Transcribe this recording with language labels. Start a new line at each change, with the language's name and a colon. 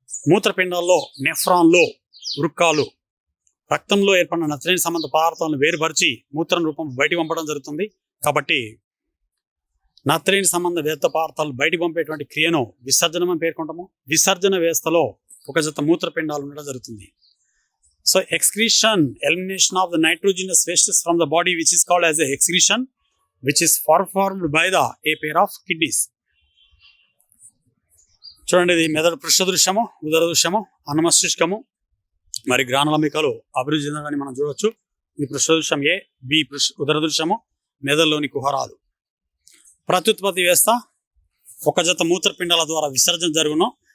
Telugu: మూత్రపిండాల్లో నెఫ్రాన్లు, వృక్కాలు రక్తంలో ఏర్పడిన నత్రజని సంబంధ పదార్థాలను వేరుపరిచి మూత్రం రూపం బయటికి పంపడం జరుగుతుంది. కాబట్టి నత్రజని సంబంధ వ్యర్థ పదార్థాలు బయటికి పంపేటువంటి క్రియను విసర్జనం అని పేర్కొంటాము. విసర్జన వ్యవస్థలో ఒక జత మూత్రపిండాలు ఉండడం జరుగుతుంది.
English: So excretion, elimination of the nitrogenous wastes from the body, which is called as a excretion, which is performed by a pair of kidneys.
Telugu: చూడండి, ఇది మెదడు పృష్ఠ దృశ్యము, ఉదర దృశ్యము, అన్నమస్తిష్కము మరి గ్రాణాలమికలు అభివృద్ధి చెందడాన్ని మనం చూడవచ్చు. ఈ పృష్ఠ దృశ్యం ఏ, బి ఉదర దృశ్యము, మెదడులోని కుహరాలు. ప్రత్యుత్పత్తి వ్యవస్థ ఒక జత మూత్రపిండాల ద్వారా విసర్జన జరుగును.